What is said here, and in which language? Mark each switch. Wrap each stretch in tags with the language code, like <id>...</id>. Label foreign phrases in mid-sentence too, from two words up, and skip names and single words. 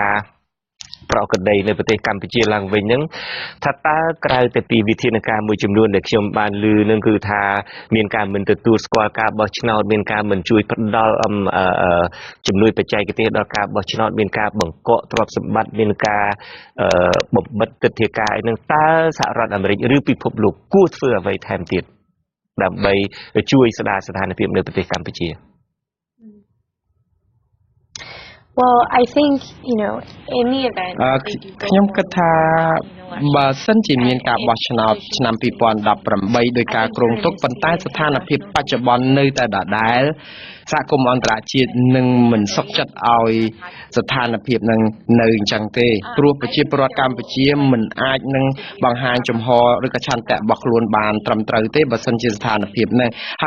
<km>ប្រក្រតីនៅប្រទេសកម្ពុជាឡើងវិញហ្នឹងថាតើក្រៅតែពីវិធានការមួយចំនួនដែលខ្ញុំបានឮនឹងគឺថាមានការមិនទទួលស្គាល់ការបោះឆ្នោតមានការមិនជួយផ្ដល់ជំនួយបច្ចេកទេសដល់ការបោះឆ្នោតមានការបង្កកទ្រព្យសម្បត្តិមានការបំបិទទិដ្ឋាការហ្នឹងតើសហរដ្ឋអាមេរិកឬពិភពលោកគួរធ្វើអ្វីថែមទៀតដើម្បីជួយស្ដារស្ថានភាពនៅប្រទេសកម្ពុជា</km> <en>Well, I think, in the event</en> <km>ខ្ញុំគិតថាបើសិនជាមានការបោះឆ្នោតឆ្នាំ2018ដោយការគ្រោងទុកប៉ុន្តែស្ថានភាពបច្ចុប្បន្ននៅតែដដែលសហគមន៍អន្តរជាតិនឹងមិនសុខចិត្តឲ្យស្ថានភាពនឹងនៅអញ្ចឹងទេព្រោះប្រជាពលរដ្ឋកម្ពុជាមិនអាចនឹងបង្ហាញចំហឬក៏ឆន្ទៈរបស់ខ្លួនបានត្រឹមត្រូវទេបើសិនជាស្ថានភាពនេះហើយ</km>